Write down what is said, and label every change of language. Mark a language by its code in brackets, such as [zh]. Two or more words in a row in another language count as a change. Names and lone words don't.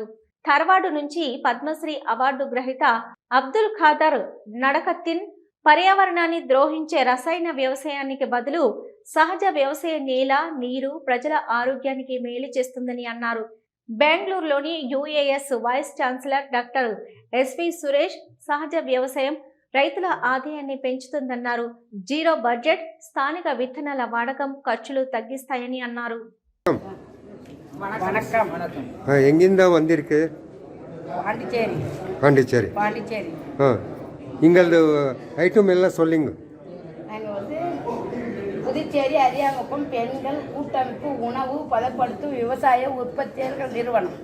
[te] ధార్వాడ్ నుంచి పద్మశ్రీ అవార్డు గ్రహీత అబ్దుల్ ఖాదర్ నడకత్తిన్ పర్యావరణాన్ని ద్రోహించే రసాయన వ్యవసాయానికి బదులు సహజ వ్యవసాయ నేల, నీరు, ప్రజల ఆరోగ్యానికి మేలు చేస్తుందని అన్నారు. బెంగళూరులోని UAS వైస్ ఛాన్సలర్ డాక్టర్ SV సురేష్ సహజ వ్యవసాయం రైతుల ఆదాయాన్ని పెంచుతుందన్నారు. జీరో బడ్జెట్ స్థానిక విత్తనాల వాడకం ఖర్చులు తగ్గిస్తాయని అన్నారు. [ta] எங்கிருந்தா வந்திருக்கு? பாண்டிச்சேரி. இங்களது ஐட்டம் எல்லாம் சொல்லுங்க. நாங்கள் வந்து புதுச்சேரி அரியாங்குப்பம் பெண்கள் கூட்டமைப்பு உணவு பதப்படுத்தும் விவசாய உற்பத்தியாளர்கள் நிறுவனம்.